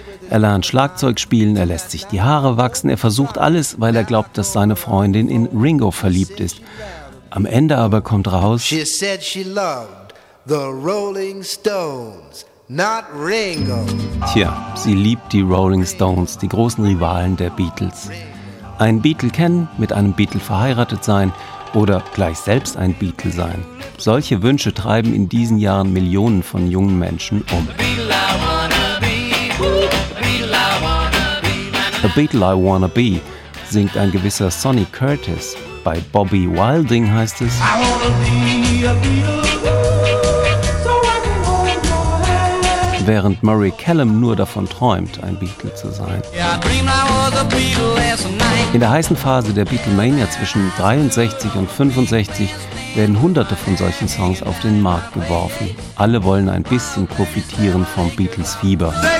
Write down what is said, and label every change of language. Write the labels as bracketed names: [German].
[German] Er lernt Schlagzeug spielen, er lässt sich die Haare wachsen, er versucht alles, weil er glaubt, dass seine Freundin in Ringo verliebt ist. Am Ende aber kommt raus, [English] she said she loved the Rolling Stones, not Ringo. [German] Tja, sie liebt die Rolling Stones, die großen Rivalen der Beatles. Ein Beatle kennen, mit einem Beatle verheiratet sein oder gleich selbst ein Beatle sein. Solche Wünsche treiben in diesen Jahren Millionen von jungen Menschen um. A Beatle I Wanna Be singt ein gewisser Sonny Curtis. Bei Bobby Wilding heißt es [English] I wanna be a Beatle, so I can go and play. [German] Während Murray Kellam nur davon träumt, ein Beatle zu sein. [English] Yeah, I dreamed I was a Beatle last night. [German] In der heißen Phase der Beatlemania zwischen 63 und 65 werden hunderte von solchen Songs auf den Markt geworfen. Alle wollen ein bisschen profitieren vom Beatles-Fieber.